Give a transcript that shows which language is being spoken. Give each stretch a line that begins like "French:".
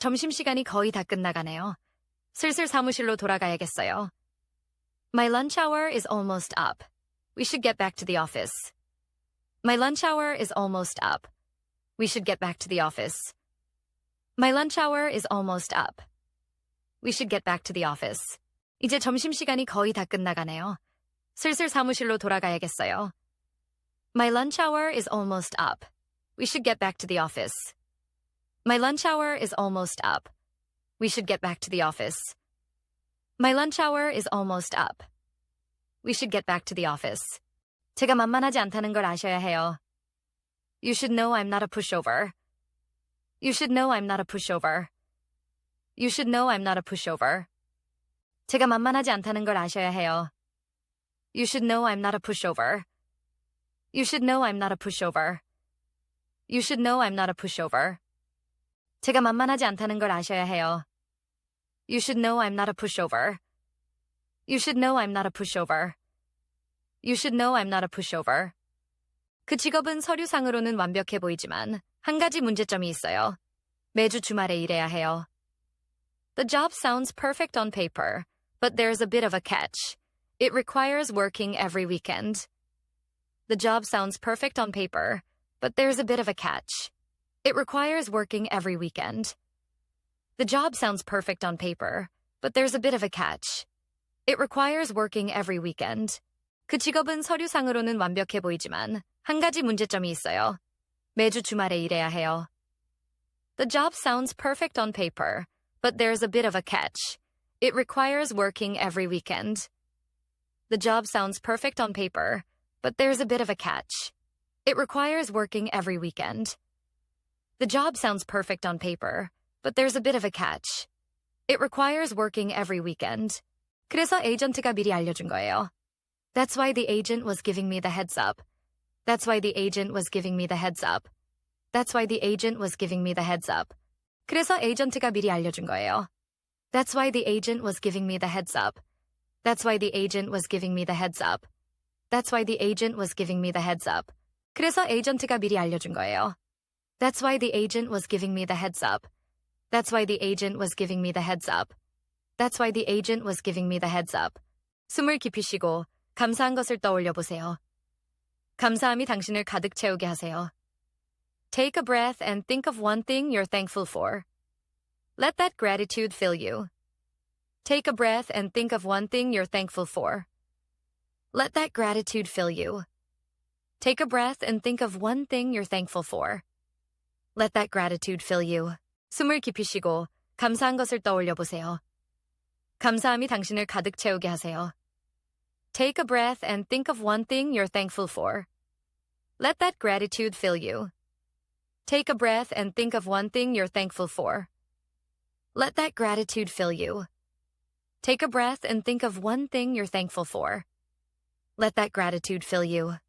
Korean: 점심시간이 거의 다 끝나가네요. 슬슬 사무실로 돌아가야겠어요.
English: My lunch hour is almost up. We should get back to the office. My lunch hour is almost up. We should get back to the office. My lunch hour is almost up. We should get back to the office.
Korean: 이제 점심시간이 거의 다 끝나가네요. 슬슬 사무실로 돌아가야겠어요.
English: My lunch hour is almost up. We should get back to the office. My lunch hour is almost up. We should get back to the office. My lunch hour is almost up. We should get back to the office.
Korean: 제가 만만하지 않다는 걸 아셔야 해요.
English: You should know I'm not a pushover. You should know I'm not a pushover. You should know I'm not a pushover.
Korean: 제가 만만하지 않다는 걸 아셔야 해요.
English: You should know I'm not a pushover. You should know I'm not a pushover. You should know I'm not a pushover.
Korean: 제가 만만하지 않다는 걸 아셔야 해요.
English: You should know I'm not a pushover. You should know I'm not a pushover. You should know I'm not a pushover.
Korean: 그 직업은 서류상으로는 완벽해 보이지만 한 가지 문제점이 있어요. 매주 주말에 일해야 해요.
English: The job sounds perfect on paper, but there's a bit of a catch. It requires working every weekend. The job sounds perfect on paper, but there's a bit of a catch. It requires working every weekend. The job sounds perfect on paper, but there's a bit of a catch. It requires working every weekend.
Korean: 그 직업은 서류상으로는 완벽해 보이지만 한 가지 문제점이 있어요. 매주 주말에 일해야 해요.
English: The job sounds perfect on paper, but there's a bit of a catch. It requires working every weekend. The job sounds perfect on paper, but there's a bit of a catch. It requires working every weekend. The job sounds perfect on paper, but there's a bit of a catch. It requires working every weekend.
Korean: 그래서 에이전트가 미리 알려준 거예요.
English: That's why the agent was giving me the heads up. That's why the agent was giving me the heads up. That's why the agent was giving me the heads up.
Korean: 그래서 에이전트가 미리 알려준 거예요.
English: That's why the agent was giving me the heads up. That's why the agent was giving me the heads up. That's why the agent was giving me the heads up.
Korean: 그래서 에이전트가 미리 알려준 거예요.
English: That's why the agent was giving me the heads up. That's why the agent was giving me the heads up. That's why the agent was giving me the heads up.
Korean: 숨을 깊이 쉬고 감사한 것을 떠올려 보세요. 감사함이 당신을 가득 채우게 하세요.
English: Take a breath and think of one thing you're thankful for. Let that gratitude fill you. Take a breath and think of one thing you're thankful for. Let that gratitude fill you. Take a breath and think of one thing you're thankful for. Let that gratitude fill you.
Korean: 숨을 깊이 쉬고 감사한 것을 떠올려 보세요. 감사함이 당신을 가득 채우게 하세요.
English: Take a breath and think of one thing you're thankful for. Let that gratitude fill you. Take a breath and think of one thing you're thankful for. Let that gratitude fill you. Take a breath and think of one thing you're thankful for. Let that gratitude fill you.